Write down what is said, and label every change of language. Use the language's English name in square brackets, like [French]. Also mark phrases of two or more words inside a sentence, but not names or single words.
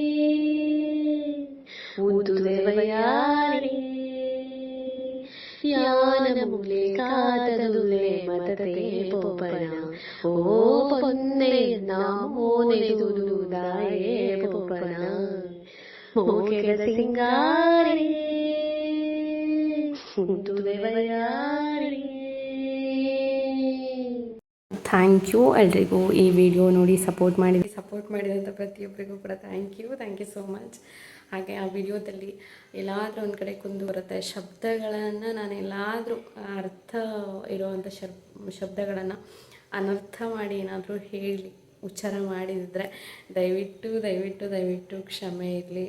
[Tulu] ಉದು ದೇವಯಾರಿ ಯಾನಮುಲೆ ಕಾತಲುಲೆ ಮತತೆ ಪೋಪನ ಓ ಪೊನ್ನೆ ನಾಮೋನೆ ತುದುದಾಯೇ ಪೋಪನ ಮೂಕೆರ ಸಿಂಗಾರಿ ಉಂದು ದೇವಯಾರಿ. [English] thank you [Kannada] ಎಲ್ರಿಗೂ. ಈ ವಿಡಿಯೋ ನೋಡಿ ಸಪೋರ್ಟ್ ಮಾಡಿದಂಥ ಪ್ರತಿಯೊಬ್ಬರಿಗೂ ಕೂಡ [English] thank you so much. [Kannada] ಹಾಗೆ ಆ ವಿಡಿಯೋದಲ್ಲಿ ಎಲ್ಲಾದರೂ ಒಂದು ಕಡೆ ಕುಂದು ಬರುತ್ತೆ ಶಬ್ದಗಳನ್ನು, ನಾನು ಎಲ್ಲಾದರೂ ಅರ್ಥ ಇರುವಂಥ ಶಬ್ದಗಳನ್ನು ಅನರ್ಥ ಮಾಡಿ ಏನಾದರೂ ಹೇಳಿ ಉಚ್ಚಾರ ಮಾಡಿದರೆ ದಯವಿಟ್ಟು ಕ್ಷಮೆ ಇರಲಿ.